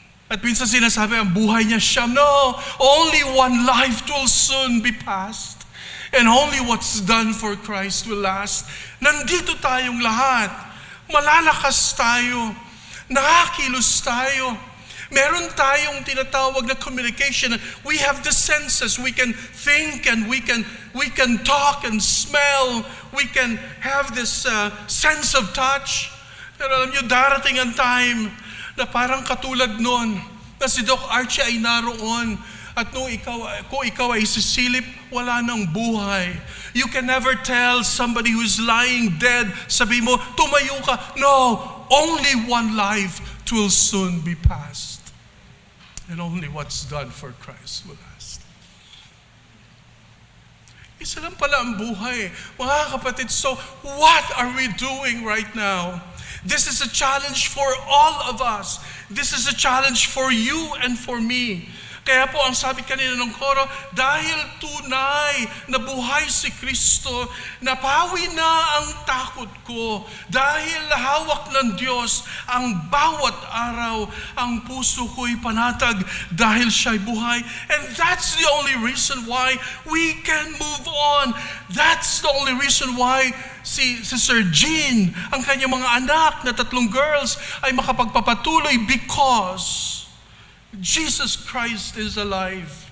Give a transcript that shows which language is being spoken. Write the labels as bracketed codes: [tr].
[tl] At minsan sinasabi, ang buhay niya siyam. [en] No, only one life will soon be past. And only what's done for Christ will last. [tl] Nandito tayong lahat. Malalakas tayo. Nakakilos tayo. Meron tayong tinatawag na communication. [en] We have the senses. We can think and we can talk and smell. We can have this sense of touch. [tl] Pero alam nyo, darating ang time na parang katulad nun, na si Doc Archie ay naroon. At kung ikaw ay sisilip, wala nang buhay. [en] You can never tell somebody who's lying dead, [tl] sabi mo, tumayo ka. [en] No, only one life will soon be past. And only what's done for Christ will last. [tl] Isa lang pala ang buhay. Mga kapatid, [en] so what are we doing right now? This is a challenge for all of us. This is a challenge for you and for me. [tl] Kaya po ang sabi kanina ng koro, dahil tunay na buhay si Kristo, napawi na ang takot ko. Dahil hawak ng Diyos ang bawat araw, ang puso ko'y panatag dahil siya'y buhay. [en] And that's the only reason why we can move on. That's the only reason why si Sir Jean, [tl] ang kanyang mga anak na [en] 3 girls [tl] ay makapagpapatuloy [en] because Jesus Christ is alive.